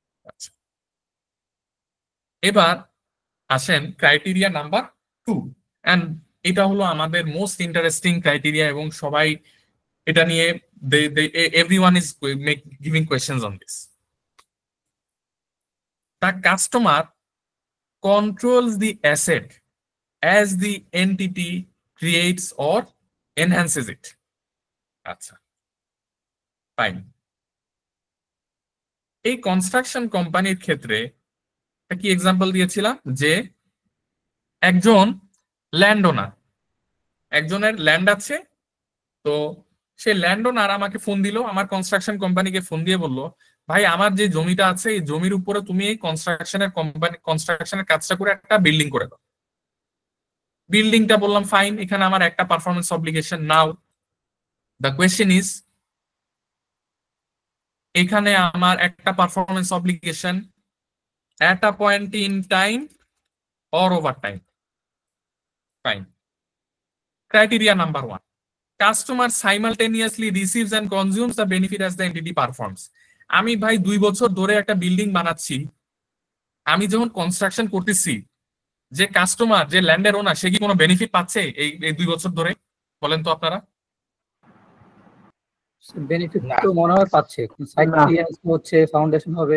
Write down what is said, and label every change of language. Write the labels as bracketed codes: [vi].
[bn] আচ্ছা, এবার আসেন ক্রাইটেরিয়া নাম্বার 2, এন্ড এটা হলো আমাদের মোস্ট ইন্টারেস্টিং ক্রাইটেরিয়া এবং সবাই এটা নিয়ে [en] everyone is giving questions on this. The customer controls the asset as the entity creates or enhances it. [bn] আচ্ছা, ফাইন। এই কনস্ট্রাকশন কোম্পানির ক্ষেত্রে কি এক্সাম্পল দিয়েছিলাম যে একজন ল্যান্ড ওনার, একজনের ল্যান্ড আছে, তো সে ল্যান্ড ওনার আমাকে ফোন দিল, আমার কনস্ট্রাকশন কোম্পানিকে ফোন দিয়ে বলল, ভাই আমার যে জমিটা আছে এই জমির উপরে তুমি এই কনস্ট্রাকশনের কাজটা করে একটা বিল্ডিং করে দাও। বিল্ডিংটা বললাম ফাইন, এখানে আমার একটা performance obligation. Now the question is, এখানে আমার একটা performance obligation [en] at a point in time or over time. Fine. Criteria number 1. Customer simultaneously receives and consumes the benefit as the entity performs. [bn] আমি ভাই 2 বছর ধরে একটা বিল্ডিং বানাচ্ছি, আমি যখন কনস্ট্রাকশন করতেছি, যে কাস্টমার, যে ল্যান্ডের ওনার, সে কি কোনো বেনিফিট পাচ্ছে এই 2 বছর ধরে? বলেন তো আপনারা। বেনিফিট তো মনে হয় পাচ্ছে, সাইট ক্লিয়ারেন্স হচ্ছে, ফাউন্ডেশন হবে।